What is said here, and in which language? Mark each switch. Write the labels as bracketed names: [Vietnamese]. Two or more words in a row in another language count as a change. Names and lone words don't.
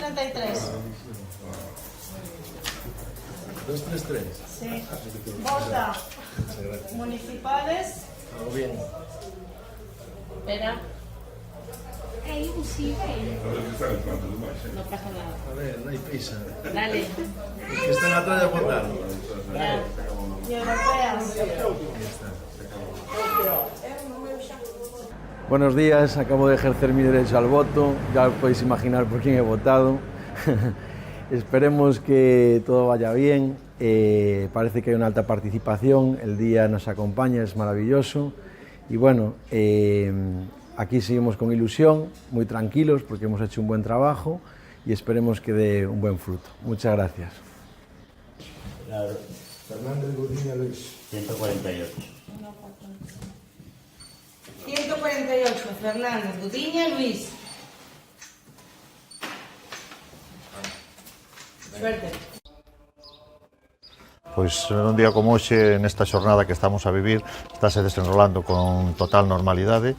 [Spanish] 233. Sí. Vota municipales. Todo bien. Espera. Sí, no pasa nada. [Galician] A ver, non hai prisa. [Spanish] Dale. [Galician] Os que están atrás de votar. [Spanish] Y europeas. Buenos días, acabo de ejercer mi derecho al voto, ya podéis imaginar por quién he votado. Esperemos que todo vaya bien, parece que hay una alta participación, el día nos acompaña, es maravilloso y bueno, aquí seguimos con ilusión, muy tranquilos porque hemos hecho un buen trabajo y esperemos que dé un buen fruto. Muchas gracias. Fernández Gudiña Luis. 148. 148, Fernández Gudiña Luis. Suerte. [Galician] Pois un día como hoxe, nesta xornada que estamos a vivir, estáse desenrolando con total normalidade.